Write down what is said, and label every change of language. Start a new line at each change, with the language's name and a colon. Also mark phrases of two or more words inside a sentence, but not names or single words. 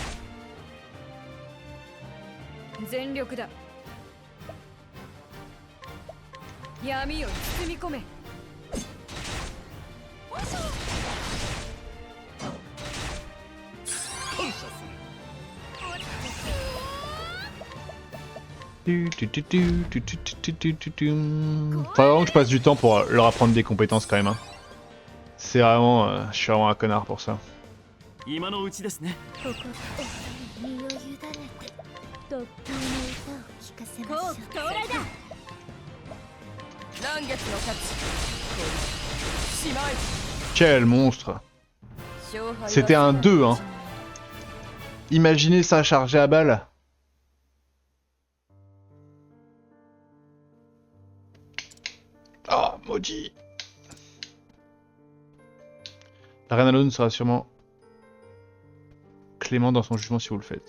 Japanese: 全力だ。闇を包み込め。感謝する
French: Faut vraiment que je passe du temps pour leur apprendre des compétences quand même. Hein. C'est vraiment... je suis vraiment un connard pour ça.
Japanese: 今のうちですねここお二人身を委ねて突風の歌を聞かせましょう到来だ乱月の勝ち。しまい。
French: Quel monstre!
Japanese: 勝敗は
French: C'était un 2, hein. Imaginez ça chargé à balle. Ah, maudit. La reine Alone sera sûrement clément dans son jugement si vous le faites.